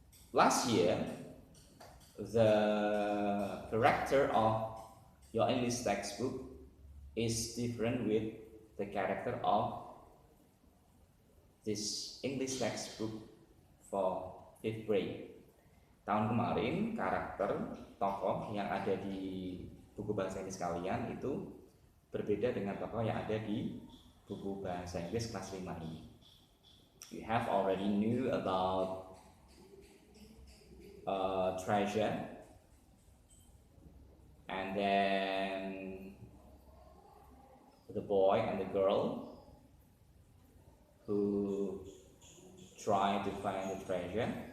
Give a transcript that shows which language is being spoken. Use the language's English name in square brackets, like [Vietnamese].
[English] Last year, the character of your English textbook is different with the character of this English textbook for 5th grade. [Indonesian] Tahun kemarin, karakter tokoh yang ada di buku bahasa Inggris kalian itu berbeda dengan tokoh yang ada di buku bahasa Inggris kelas 5 ini. [English] You have already knew about treasure, and then the boy and the girl who try to find the treasure.